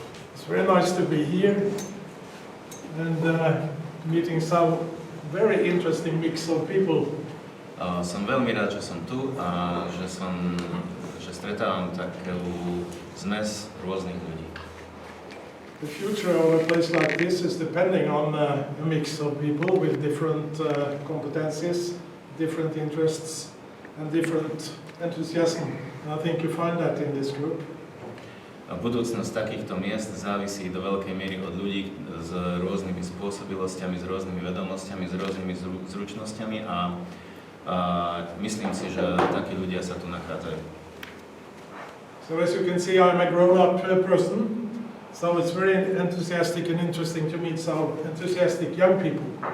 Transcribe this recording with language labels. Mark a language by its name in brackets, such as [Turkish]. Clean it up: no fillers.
[English] It's very nice to be here and meeting some very interesting mix of people. [Slovak] Som veľmi rád, že som tu a že stretávam takú zmes rôznych ľudí. [English] The future of a place like this is depending on a mix of people with different competencies, different interests and different enthusiasm. And I think you find that in this group. [Slovak] Budúcnosť takýchto miest závisí do veľkej miery od ľudí s rôznymi spôsobilosťami, s rôznymi vedomosťami, s rôznymi zručnosťami a myslím si, že takí ľudia sa tu nachádzajú. [English] So as you can see, I'm a grown-up person, so it's very enthusiastic and interesting to meet some enthusiastic young people.